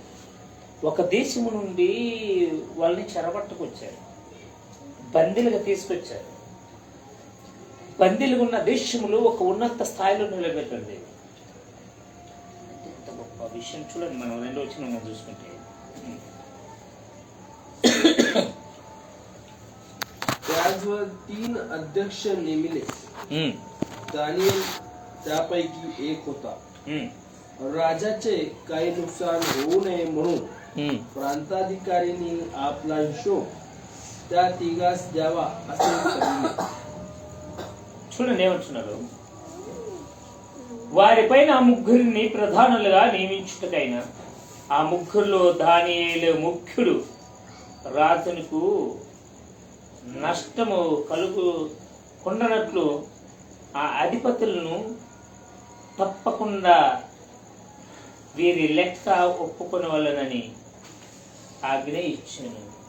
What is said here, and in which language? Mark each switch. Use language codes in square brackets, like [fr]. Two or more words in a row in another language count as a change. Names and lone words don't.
[te] ఒక దేశము నుండి వాళ్ళని చెరబట్టుకొచ్చారు, బందీలుగా తీసుకొచ్చారు. బందీలుగా ఉన్న దేశములు ఒక ఉన్నత స్థాయిలో నిలబెట్టండి. ఎంత గొప్ప విషయం చూడండి. మనం 2వ వచనం చూసుకుంటే [mr] त्याचवर 3 अध्यक्ष नेमिले. दानिएल त्यापैकी एक होता. राजाचे काही नुकसान होऊ नये म्हणून प्रांताधिकारींनी आपला हिशोब त्या तिघास द्यावा असे ठरविले. [te] చూడండి ఏమంటున్నారు. వారిపైన ఆ 3 ప్రధానులుగా నియమించుటకైనా ఆ 3లో దానియేలు ముఖ్యుడు. రాజునకు నష్టము కలుగుకుండనట్లు ఆ అధిపతులను తప్పకుండా వీరి లెక్క ఒప్పుకొని వాళ్ళనని ఆజ్ఞ ఇచ్చాను.